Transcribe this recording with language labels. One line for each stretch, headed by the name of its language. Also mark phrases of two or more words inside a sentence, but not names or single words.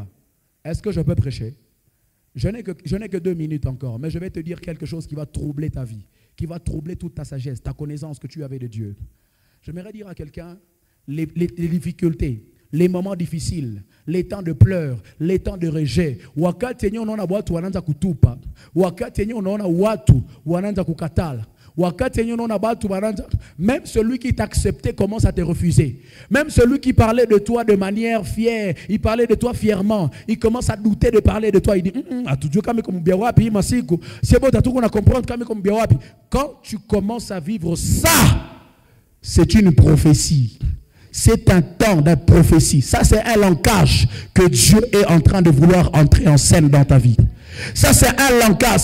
French: Est-ce que je peux prêcher? Je n'ai que 2 minutes encore, mais je vais te dire quelque chose qui va troubler ta vie, qui va troubler toute ta sagesse, ta connaissance que tu avais de Dieu. J'aimerais dire à quelqu'un, les difficultés, les moments difficiles, les temps de pleurs, les temps de rejet.
Swahili: Wakati yenye unaona watu wanaanza kutupa, wakati yenye unaona watu wanaanza kukatala, wakati yenye unaona watu wanaanza,
French: même celui qui t'acceptait commence à te refuser. Même celui qui parlait de toi de manière fière, il parlait de toi fièrement, il commence à douter de parler de toi. Il dit atujue kama comme bien wapi masiku, c'est bon tatu qu'on comprendre kama comme bien wapi. Quand tu commences à vivre ça, c'est une prophétie. C'est un temps de prophétie. Ça, c'est un langage que Dieu est en train de vouloir entrer en scène dans ta vie. Ça, c'est un langage.